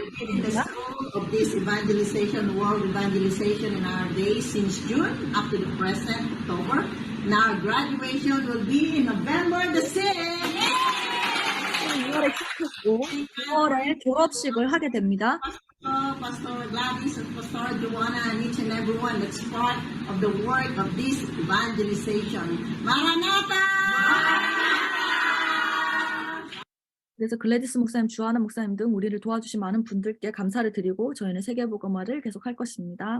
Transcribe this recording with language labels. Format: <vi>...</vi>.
<en>in the school of this evangelization, world evangelization in our days since June up to the present October. Now graduation will be in November the 6th.</en> <ko>6월에 시작했고 9월에 졸업식을 하게 됩니다.</ko> <en>Pastor Gladys and Pastor Joanna and each and everyone that's part of the work of this evangelization. Maranatha!</en> <ko>그래서 글래디스 목사님, 주하나 목사님 등 우리를 도와주신 많은 분들께 감사를 드리고 저희는 세계복음화를 계속할 것입니다.</ko>